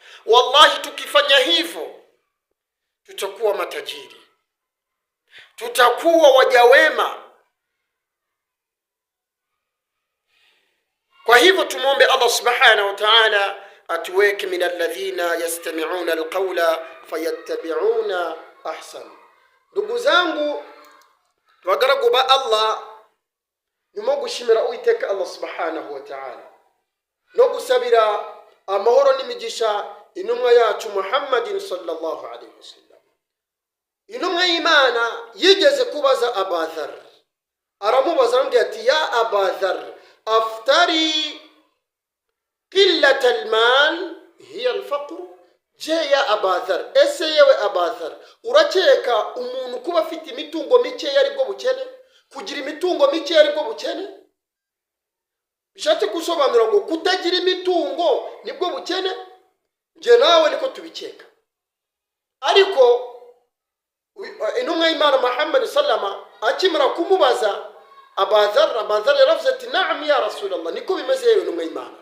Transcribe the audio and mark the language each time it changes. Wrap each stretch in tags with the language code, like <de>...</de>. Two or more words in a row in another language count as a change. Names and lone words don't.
<sw>Wallahi, tukifanya hivyo tutakuwa matajiri, tutakuwa waja wema. Kwa hivyo tumuombe Allah</sw> <ar>سبحانه وتعالى</ar> <sw>atuweke</sw> <ar>من الذين يستمعون القول فيتبعون أحسن.</ar> <sw>Ndugu zangu,</sw> <rw>twagaragu ba Allah nyuma gushimira Uwiteka Allah</rw> <ar>سبحانه وتعالى</ar> <rw>no gusabira amahoro n'imigisha intumwa yacu Muhammadin</rw> <ar>صلى الله عليه وسلم.</ar> <rw>Intumwa y'Imana yigeze kubaza Abu Dharr, aramubaza aramubwira ati,</rw> <ar>يا أبا ذر، أفترى قلة المال هي الفقر? Je, ya Abu Dharr,</ar> <rw>ese yewe Abu Dharr, urakeka umuntu kuba afite imitungo mike yari bwo bukene? Kugira imitungo mike yari bwo bukene? Bishatse kusobanura ngo kutagira imitungo nibwo bukene? Je nawe niko tubikeka. Ariko intumwa y'Imana Muhammad sallama akimara kumubaza Abu Dharr yaravuze ati,</rw> <ar>نعم يا رسول الله,</ar> <rw>niko bimeze yewe intumwa y'Imana.</rw>